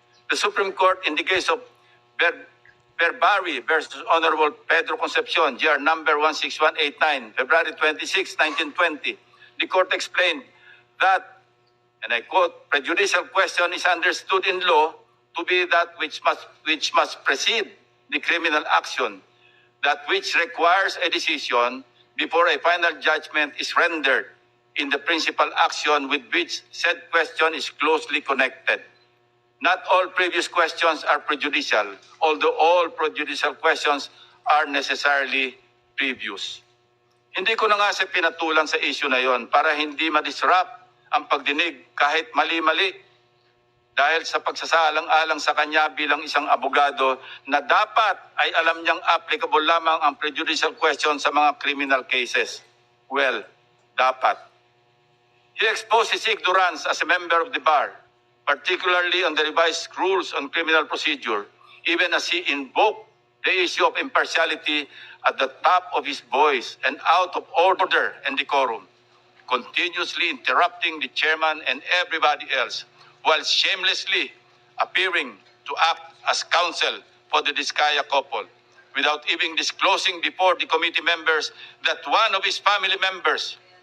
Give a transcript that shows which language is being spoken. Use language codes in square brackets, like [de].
[en] The Supreme Court in the case of Berbari versus Honorable Pedro Concepcion, GR number 16189, February 26, 1920, the court explained that, and I quote, prejudicial question is understood in law to be that which must precede the criminal action, that which requires a decision before a final judgment is rendered in the principal action with which said question is closely connected. Not all previous questions are prejudicial, although all prejudicial questions are necessarily previous. [tl] Hindi ko na nga siya pinatulan sa issue na yon para hindi ma-disrupt ang pagdinig kahit mali-mali dahil sa pagsasaalang-alang sa kanya bilang isang abogado na dapat ay alam niyang applicable lamang ang prejudicial question sa mga criminal cases. Well, dapat. [en] He exposed his ignorance as a member of the bar, particularly on the revised rules on criminal procedure, even as he invoked the issue of impartiality at the top of his voice and out of order and decorum, continuously interrupting the chairman and everybody else, while shamelessly appearing to act as counsel for the Diskaya couple, without even disclosing before the committee members that one of his family members